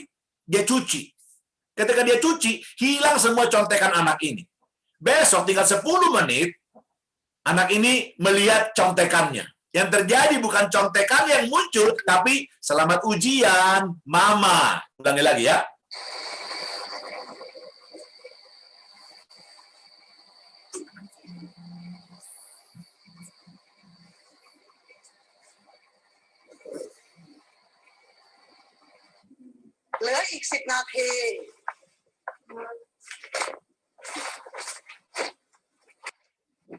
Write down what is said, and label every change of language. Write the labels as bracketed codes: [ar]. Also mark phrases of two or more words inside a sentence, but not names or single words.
[id] Dia cuci. Ketika dia cuci, hilang semua contekan anak ini. Besok tinggal 10 menit, anak ini melihat contekannya. Yang terjadi bukan contekan yang muncul, tapi selamat ujian, mama. Ulangi lagi ya. [th] เหลืออีก10 นาที [id] Yang